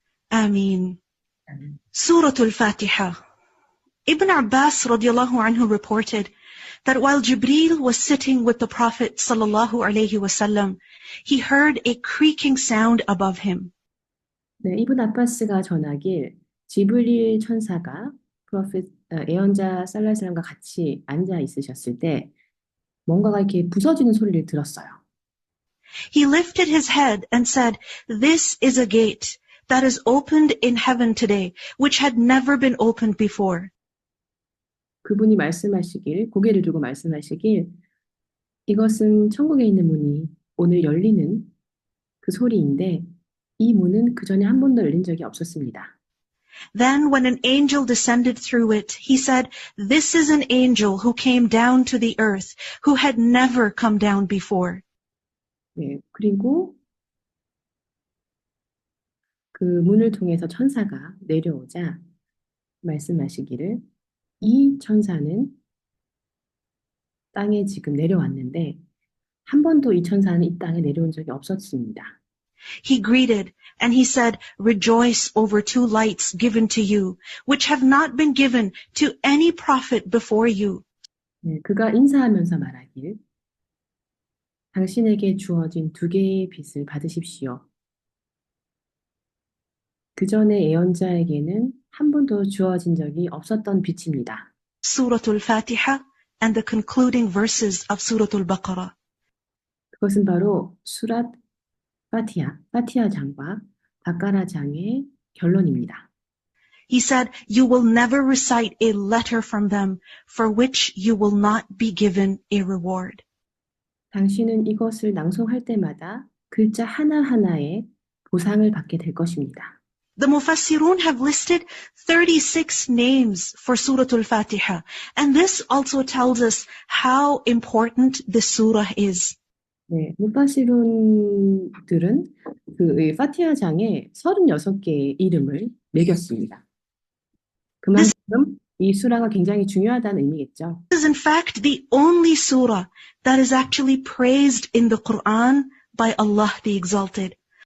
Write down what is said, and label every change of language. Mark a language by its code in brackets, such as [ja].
[en] Ameen. Surah Al-Fatiha. Ibn Abbas radiallahu anhu reported that while Jibreel was sitting with the Prophet sallallahu alaihi wasallam, he heard a creaking sound above him. [ko] 네, 이븐 아바스가 전하길 지브릴 천사가 예언자 살랄사람과 같이 앉아 있으셨을 때 뭔가가 이렇게 부서지는 소리를 들었어요. [en] He lifted his head and said, "This is a gate that is opened in heaven today, which had never been opened before." [ko] 그분이 고개를 들고 말씀하시길, 이것은 천국에 있는 문이 오늘 열리는 그 소리인데, 이 문은 그 전에 한 번도 열린 적이 없었습니다. [en] Then when an angel descended through it, he said, "This is an angel who came down to the earth, who had never come down before." [ko] 네, 그리고 그 문을 통해서 천사가 내려오자 말씀하시기를, 이 천사는 땅에 지금 내려왔는데 한 번도 이 천사는 이 땅에 내려온 적이 없었습니다. [en] He greeted and he said, "Rejoice over two lights given to you, which have not been given to any prophet before you." [ko] 네, 그가 인사하면서 말하길, 당신에게 주어진 두 개의 빛을 받으십시오. 그 전에 예언자에게는 한 번도 주어진 적이 없었던 빛입니다. [en] Surah Al-Fatiha and the concluding verses of Surah Al-Baqarah. [ko] 그것은 바로 수랏 파티하 장과 바까라 장의 결론입니다. [en] He said, "You will never recite a letter from them for which you will not be given a reward." [ko] 당신은 이것을 낭송할 때마다 글자 하나하나에 보상을 받게 될 것입니다. [en] The Mufassirun have listed 36 names for Surah Al-Fatiha, and this also tells us how important this surah is. [ko] 네, 무파시룬들은 그 파티하 장에 36개의 이름을 매겼습니다. 그만큼 이 수라가 굉장히 중요하다는 의미겠죠. [en] This is in fact the only surah that is actually praised in the Quran by Allah the Exalted.